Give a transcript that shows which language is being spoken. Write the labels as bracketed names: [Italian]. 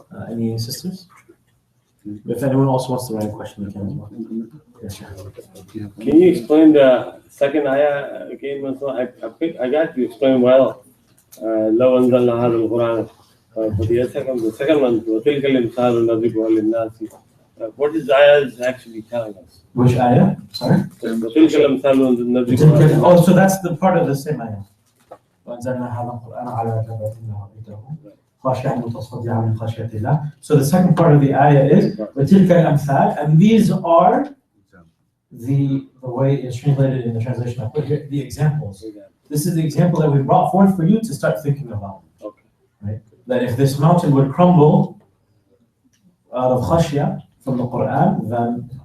[English] Any sisters? If anyone else wants to write a question, you can as well. Yes, sir. Can you explain the second ayah again? I got you explain well. [Arabic] لو أنزلنا هذا القرآن [English] for the second one, [Arabic] وتلك الأمثال نضربها للناس. [English] What is the ayah actually telling us? Which ayah? Sorry? [Arabic] وتلك الأمثال نضربها. [English] Oh, so that's the part of the same ayah. [Arabic] وأنزلنا هذا القرآن على جبل رأيته خاشعا متصدعا من خشية الله. [English] So the second part of the ayah is [Arabic] وتلك الأمثال, [English] and these are the way it's translated in the translation I put here, the examples. This is the example that we brought forth for you to start thinking about. Okay. Right? That if this mountain would crumble out of khashya from the Quran, then